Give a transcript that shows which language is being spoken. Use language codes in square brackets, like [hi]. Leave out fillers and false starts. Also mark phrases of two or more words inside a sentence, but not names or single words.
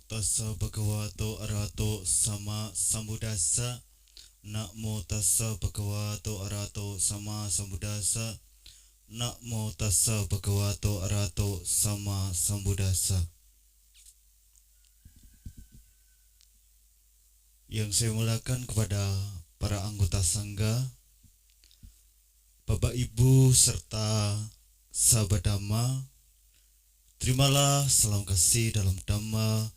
[pi] tassa bhagavato arahato sama sambuddhassa. Namo tassa bhagavato arahato sama sambuddhassa. Namo tassa bhagavato arahato sama sambuddhassa. [id] Yang saya muliakan kepada para anggota sangga, Bapak Ibu serta sahabat Dhamma, terimalah salam kasih dalam Dhamma.